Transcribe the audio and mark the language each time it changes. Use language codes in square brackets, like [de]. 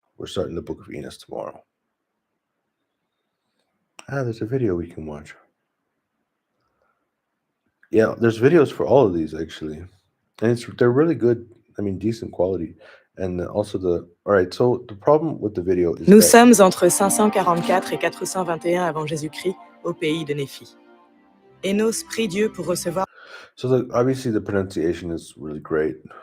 [en] We're starting the Book of Enos tomorrow. There's a video we can watch. Yeah, there's videos for all of these actually, and they're really good. I mean, decent quality, and also all right. So the problem with the video is [fr] Nous sommes entre 544 et 421 avant Jésus-Christ au pays de Néphi. Enos prie Dieu pour recevoir. [en] So obviously the pronunciation is really great.